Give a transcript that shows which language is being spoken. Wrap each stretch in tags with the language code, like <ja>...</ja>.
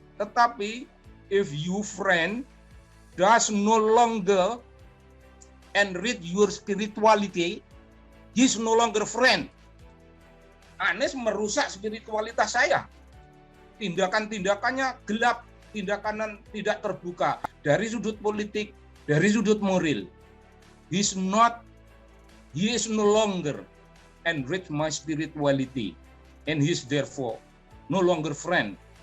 <id>Tetapi</id> <en>if you friend does no longer enrich your spirituality, he is no longer friend.</en> <id>Anies merusak spiritualitas saya. Tindakan-tindakannya gelap, tindakan tidak terbuka dari sudut politik, dari sudut moral.</id> <en>He is no longer enrich my spirituality, and he is therefore no longer friend.</en>